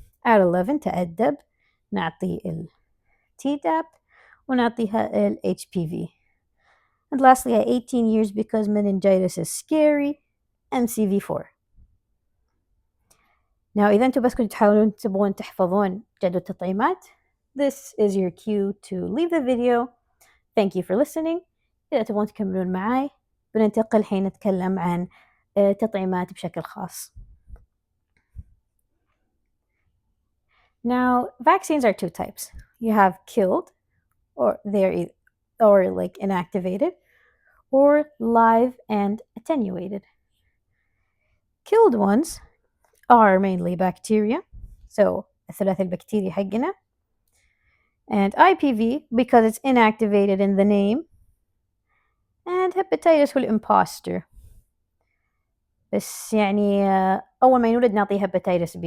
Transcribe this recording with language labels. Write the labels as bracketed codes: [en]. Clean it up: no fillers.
[ar] At 11 تأدب نعطي TDAP ونعطيها HPV. [en] And lastly at 18 years because meningitis is scary, MCV4. Now [ar] إذا أنتم بس كنتوا تبغون تحفظون جدول التطعيمات, [en] this is your cue to leave the video. Thank you for listening. [ar] إذا تبغون تكملون معاي بننتقل الحين نتكلم عن تطعيمات بشكل خاص. [en] Now vaccines are 2 types. You have killed or like inactivated or live and attenuated. Killed ones are mainly bacteria, so [ar] الثلاثي البكتيري حقنا, [en] and IPV because it's inactivated in the name, and hepatitis [ar] هو الامبوستر. بس يعني أول ما ينولد نعطيه hepatitis B.